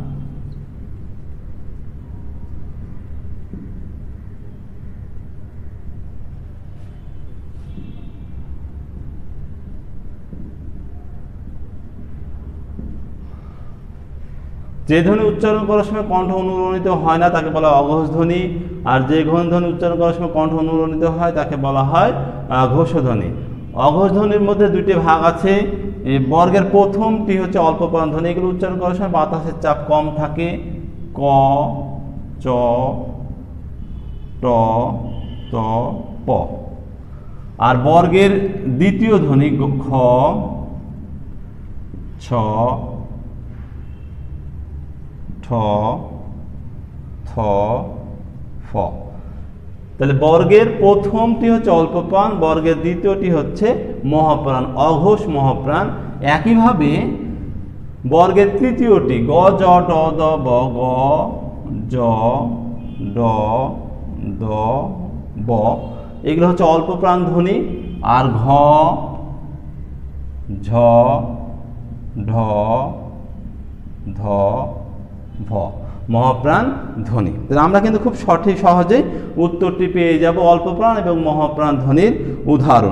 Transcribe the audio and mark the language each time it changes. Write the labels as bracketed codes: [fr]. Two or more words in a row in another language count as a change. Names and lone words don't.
[bn] যে ধ্বনি উচ্চারণ করার সময় কণ্ঠ অনুরণিত হয় না তাকে বলা হয় অঘোষ ধ্বনি, আর যে ধ্বনি উচ্চারণ করার সময় কণ্ঠ অনুরণিত হয় তাকে বলা হয় ঘোষ ধ্বনি। অঘোষ ধ্বনির মধ্যে 2টি ভাগ আছে। বর্গের প্রথমটি হচ্ছে অল্প প্রাণ ধ্বনি, এগুলো উচ্চারণ করার সময় বাতাসের চাপ কম থাকে, ক, চ, ট, ত, প। আর বর্গের দ্বিতীয় ধ্বনি খ, ছ, ঠ, থ, ফ। তাহলে বর্গের প্রথমটি হচ্ছে অল্প প্রাণ, বর্গের দ্বিতীয়টি হচ্ছে মহাপ্রাণ, অঘোষ মহাপ্রাণ। একইভাবে বর্গের তৃতীয়টি গ, জ, ড, দ, ব, গ, জ, ড, দ, ব, এগুলো হচ্ছে অল্প প্রাণ ধ্বনি। আর ঘ, ঝ, ঢ, ধ, ভ, মহাপ্রাণ ধ্বনি। আমরা কিন্তু খুব সহজেই উত্তরটি পেয়ে যাব, অল্প প্রাণ এবং মহাপ্রাণ ধ্বনির উদাহরণ।